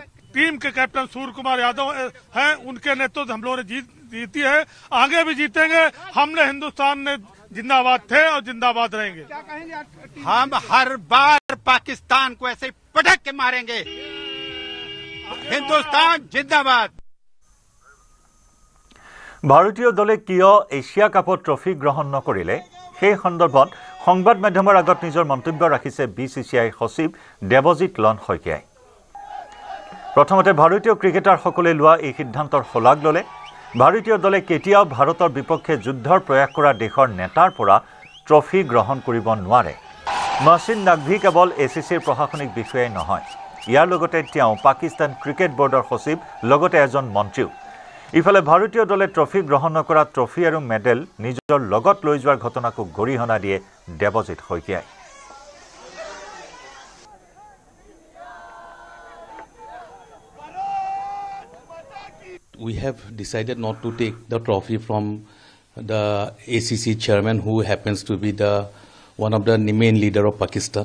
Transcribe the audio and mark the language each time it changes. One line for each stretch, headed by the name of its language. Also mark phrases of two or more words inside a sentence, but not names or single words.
Hindi: टीम के कैप्टन सूर्य कुमार यादव हैं, उनके नेतृत्व हम लोगों ने जीती है, आगे भी जीतेंगे। हमने हिंदुस्तान ने जिंदाबाद थे और जिंदाबाद रहेंगे। हम हर बार पाकिस्तान को ऐसे पटक के मारेंगे। हिंदुस्तान जिंदाबाद।
Assamese: ভাৰতীয় দলে কিয় এছিয়া কাপত ট্ৰফি গ্ৰহণ নকৰিলে সেই সন্দৰ্ভত সংবাদ মাধ্যমৰ আগত নিজৰ মন্তব্য ৰাখিছে BCCI সচিব দেৱজিৎ লন শইকীয়াই। প্ৰথমতে ভাৰতীয় ক্ৰিকেটাৰসকলে লোৱা এই সিদ্ধান্তৰ শলাগ ল'লে। ভাৰতীয় দলে কেতিয়াও ভাৰতৰ বিপক্ষে যুদ্ধৰ প্ৰয়াস কৰা দেশৰ নেতাৰ পৰা ট্ৰফি গ্ৰহণ কৰিব নোৱাৰে। মহচিন নাকভি কেৱল ACCৰ প্ৰশাসনিক বিষয়াই নহয়, ইয়াৰ লগতে তেওঁ পাকিস্তান ক্ৰিকেট বৰ্ডৰ সচিব, লগতে এজন মন্ত্ৰীও। ইফালে ভাৰতীয় দলে ট্ৰফি গ্ৰহণ নকৰা ট্ৰফি আৰু মেডেল নিজৰ লগত লৈ যোৱাৰ ঘটনাকো গৰিহণা দিয়ে দেৱজিৎ শইকীয়াই।
English: We have decided not to take the trophy from the ACC chairman, who happens to be one of the main leader of Pakistan.